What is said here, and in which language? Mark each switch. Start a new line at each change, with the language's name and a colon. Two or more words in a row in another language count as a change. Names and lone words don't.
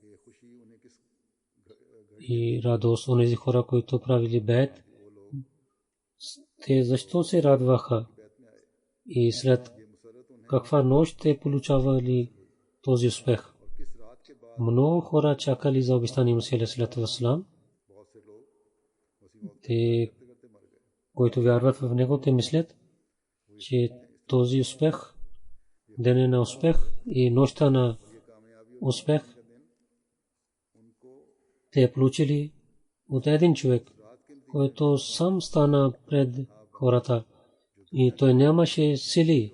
Bulgarian: И радост, онези хора, които правили бед, те защо се радваха? И след каква нощ те получавали този успех? Много хора чакали за обещания Масия
Arabic: عليه الصلاة والسلام.
Bulgarian: Те, които вярват в него, те мислят, че този успех, деня на успех и нощта на успех, те получили от един човек, който сам стана пред хората и той нямаше сили.